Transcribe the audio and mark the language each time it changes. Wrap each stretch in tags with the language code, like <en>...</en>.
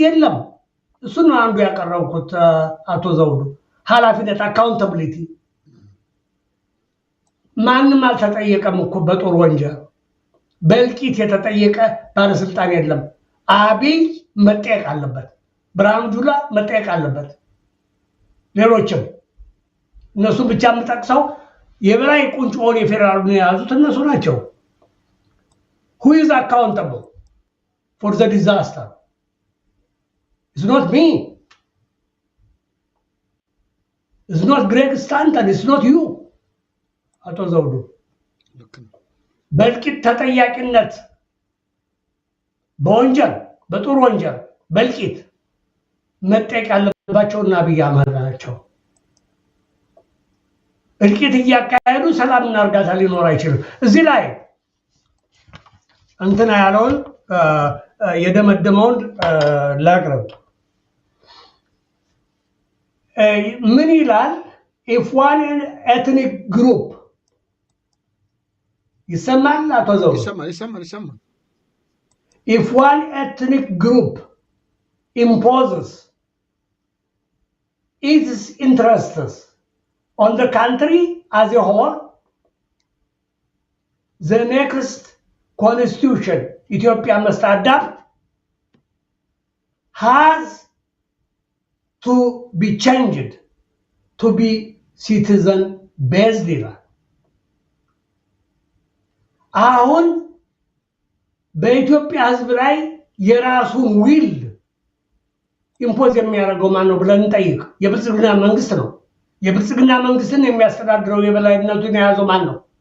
<am>የለም። እሱ ነው አንዱ ያቀረብኩት አቶ ዘውዱ። ኃላፊነት አካውንታብሊቲ። ማንም አልተጠየቀም እኮ በጦር ወንጀል በእልቂት የተጠየቀ ባለስልጣን የለም። አብይ መጠየቅ አለበት፣ ብርሃኑ ጁላ መጠየቅ አለበት፣ ሌሎችም። እነሱ ብቻ የምጠቅሰው የበላይ ቁንጮውን የፌዴራሉን የያዙት እነሱ ናቸው።</am> <en>who is accountable for the disaster? It's not me, it's not Greg Stanton, it's not you.</en> <am>አቶ ዘውዱ በእልቂት ተጠያቂነት በወንጀል በጦር ወንጀል በእልቂት መጠየቅ ያለባቸውና አብይ አህመድ ናቸው። እልቂት እያካሄዱ ሰላምና እርጋታ ሊኖር አይችልም። እዚህ ላይ እንትና ያለውን የደመደመውን ላቅርብ። ምን ይላል?</am> <en>if one ethnic group</en> <am>ይሰማል አቶ ዘውዱ? ይሰማል።</am> <en>if one ethnic group imposes its interests on the country as a whole, the next constitution Ethiopia must adapt has to be changed to be citizen based.</en> <am>አሁን በኢትዮጵያ ህዝብ ላይ የራሱን ዊል ኢምፖዝ የሚያደርገው ማን ነው ብለን እንጠይቅ። የብልጽግና መንግስት ነው። የብልጽግና መንግስትን የሚያስተዳድረው የበላይነቱን የያዘው ማን ነው?</am>